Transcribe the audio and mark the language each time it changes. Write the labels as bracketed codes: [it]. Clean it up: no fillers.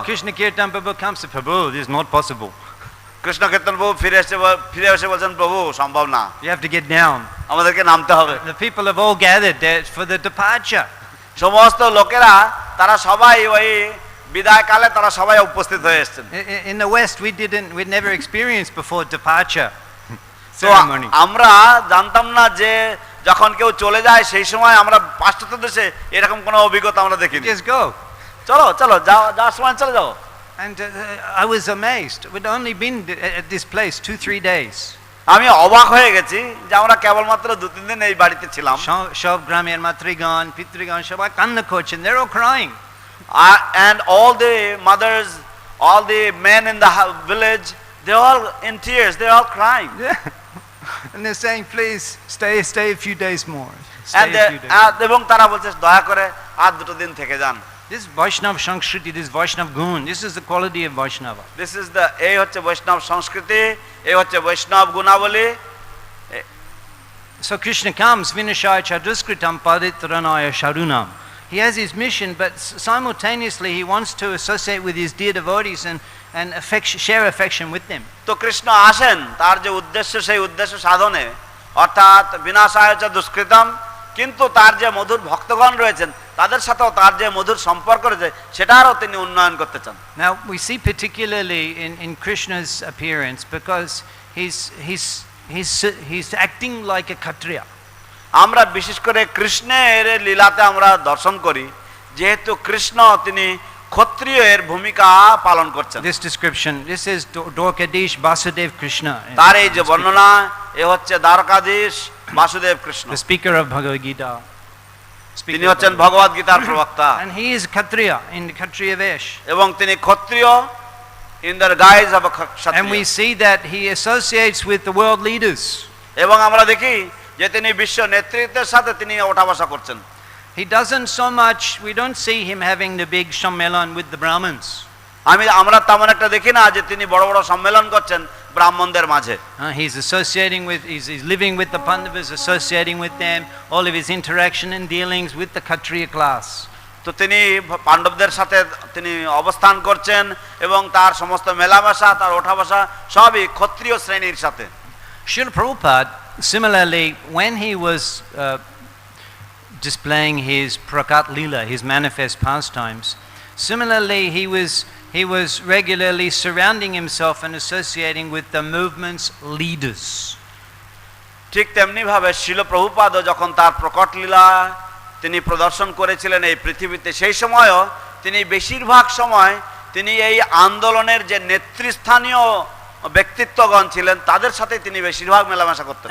[en] Krishna Kirtan Prabhu comes to Prabhu, this is not possible. [bn] Krishna কীর্তন প্রভু ফিরে এসে বলছেন, প্রভু সম্ভব না, [en] You have to get down. [bn] আমাদেরকে নামতে হবে। [en] The people have all gathered there for the departure. [bn] সমস্ত লোকেরা তারা সবাই ওই বিদায় কালে তারা সবাই উপস্থিত হয়ে এসেছেন। [en] In the West, we'd never experienced before departure [bn] তো [en] ceremony. [bn] আমরা জানতাম না যে যখন কেউ চলে যায় সেই সময় আমরা পাশ্চাত্য দেশে এরকম কোনো অভিজ্ঞতা আমরা দেখিনি। [en] Just go. [bn] চলো যাওয়ার সময় চলে যাও। [en] And I was amazed. We'd only been at this place 2-3 days. [bn] আমি অবাক হয়ে গেছি যে আমরা কেবলমাত্র 2-3 দিন এই বাড়িতে ছিলাম। সব গ্রামের মাতৃগণ, পিতৃগণ সবাই কান্না করছেন. [en] They're all crying. And all the mothers, all the men in the village, they're all in tears, they're all crying. And they're saying, please stay a few days more. [bn] এবং তারা বলছে দয়া করে আর 2 দিন থেকে যান। [en] This Vaishnava Sanskriti, this Vaishnava Gun, this is the quality of Vaishnava. This is the [bn] এই হচ্ছে বৈষ্ণব সংস্কৃতি, এই হচ্ছে বৈষ্ণব গুণাবলী। [en] So Krishna comes, [sa] Vinashaya Chaduskritam Paditranaya Sharunam. [en] He has his mission, but simultaneously he wants to associate with his dear devotees and share affection with them. [bn] তো কৃষ্ণ আসেন তার যে উদ্দেশ্য, সেই উদ্দেশ্য সাধনে, অর্থাৎ [sa] বিনাশায় চ দুষ্কৃতম, [bn] কিন্তু তার যে মধুর ভক্তগণ রয়েছেন তাদের সাথেও তার যে মধুর সম্পর্ক রয়েছে সেটারও তিনি উন্নয়ন করতে চান। [en] Now we see particularly in Krishna's appearance, because he's acting like a Kshatriya. [bn] আমরা বিশেষ করে কৃষ্ণের লীলাতে আমরা দর্শন করি, যেহেতু কৃষ্ণ তিনি ক্ষত্রিয়ের ভূমিকা পালন করছেন। [en] This description, this is Dwarkadish Vasudev Krishna. [bn] তার এই যে বর্ণনা, এ হচ্ছে Dwarkadhish Basudeb Krishna. [en] The speaker of Bhagavad Gita. [bn] তিনি হচ্ছেন ভগবদ গীতার প্রবক্তা। [en] And he is Kshatriya in the Kshatriya Vesh. [bn] এবং তিনি ক্ষত্রিয় [en] in the guise of a Kshatriya. And we see that he associates with the world leaders. [bn] এবং আমরা দেখি যে তিনি বিশ্ব নেতৃত্বের সাথে তিনি ওঠা বসা করছেন। [en] He doesn't so much, we don't see him having the big Sammelan with the Brahmins. [bn] আমরা তেমন একটা দেখি না যে তিনি বড় বড় সম্মেলন করছেন ব্রাহ্মণদের মাঝে। [en] He's associating with, he's living with the Pandavas, associating with them, all of his interaction and dealings with the Kshatriya class. [bn] তো তিনি পাণ্ডবদের সাথে তিনি অবস্থান করছেন এবং তার সমস্ত মেলামেশা, তার ওঠা বসা সবই ক্ষত্রিয় শ্রেণীর সাথে। [en] Srila Prabhupada, similarly, when he was displaying his Prakat Leela, his manifest pastimes, similarly he was regularly surrounding himself and associating with the movement's leaders. [bn] ঠিক তেমনি ভাবে শিল প্রভুপাদ যখন তার প্রকট লীলা তিনি প্রদর্শন করেছিলেন এই পৃথিবীতে, সেই সময়ও তিনি বেশিরভাগ সময় তিনি এই আন্দোলনের যে নেতৃস্থানীয় ব্যক্তিত্বগণ ছিলেন তাদের সাথে তিনি বেশিরভাগ মেলামেশা করতেন।